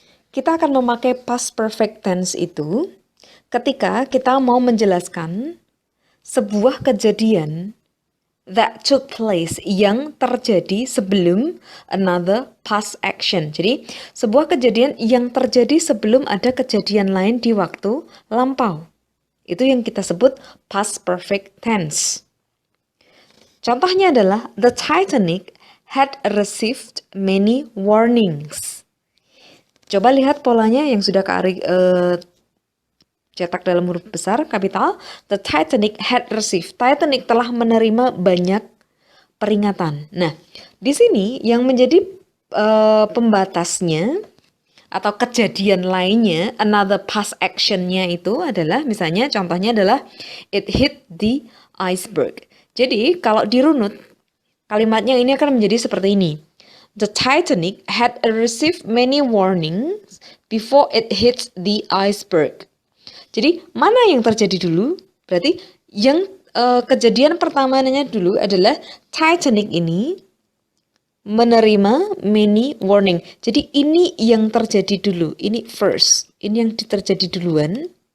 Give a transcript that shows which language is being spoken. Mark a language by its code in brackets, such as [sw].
[id] Kita akan memakai past perfect tense itu ketika kita mau menjelaskan sebuah kejadian [en] that took place [id] yang terjadi sebelum [en] another past action. [id] Jadi, sebuah kejadian yang terjadi sebelum ada kejadian lain di waktu lampau. Itu yang kita sebut past perfect tense. Contohnya adalah [en] the Titanic had received many warnings. [id] Coba lihat polanya yang sudah Kak Ari cetak dalam huruf besar, kapital. [en] The Titanic had received. [id] Titanic telah menerima banyak peringatan. Nah, di sini yang menjadi pembatasnya atau kejadian lainnya, another past actionnya itu adalah, misalnya contohnya adalah [en] it hit the iceberg. [id] Jadi kalau dirunut, kalimatnya ini akan menjadi seperti ini. [en] The Titanic had received many warnings before it hit the iceberg. [id] Jadi mana yang terjadi dulu? Berarti yang kejadian pertamanya dulu adalah Titanic ini menerima many warning. Jadi ini yang terjadi dulu. Ini first. Ini yang terjadi duluan.